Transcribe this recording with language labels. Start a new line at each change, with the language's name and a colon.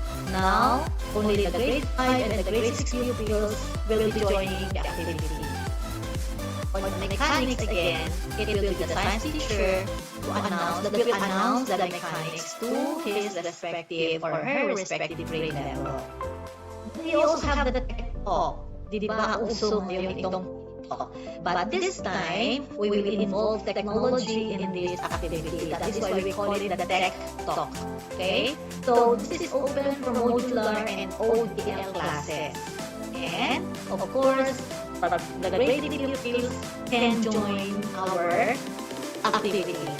English: Now, only the grade 5 and the grade 6 pupils will be joining the activity. For the mechanics again, it will be the science teacher who will announce the mechanics to his respective or her respective grade level. We also have the tech talk.
Filipino: Di ba uso ngayon itong talk?
English: But this time, we will involve technology in this activity. That is why we call it the tech talk. Okay? So this is open for modular and ODL classes. And of course, the grade pupils can join our activity.